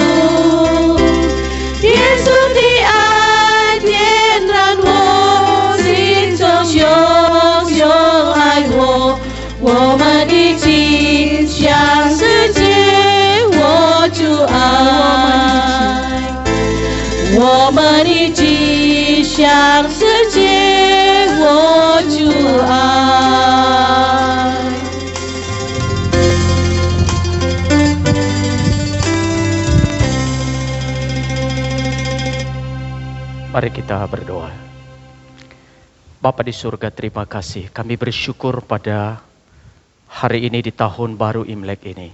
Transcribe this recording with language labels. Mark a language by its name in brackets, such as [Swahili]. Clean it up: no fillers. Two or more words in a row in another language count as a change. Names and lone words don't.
[Chinese] 耶稣的爱点燃我心中熊熊爱我，我们一起向世界活出爱。我们一起向世界活出爱。 [Indonesian] Mari kita berdoa. Bapa di surga, terima kasih. Kami bersyukur pada hari ini di tahun baru Imlek ini.